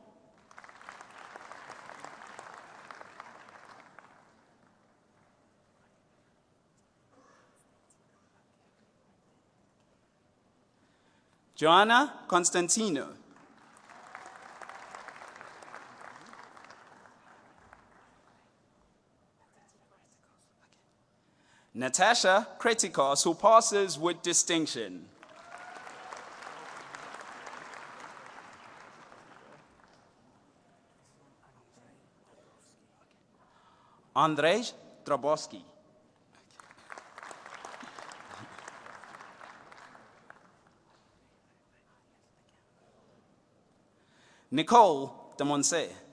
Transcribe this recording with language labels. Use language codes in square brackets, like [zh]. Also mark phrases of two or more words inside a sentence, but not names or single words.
[en] Joanna Constantino. Natasha Kretikos, who passes with distinction. Andrzej Drabowski. Nicole de Monse.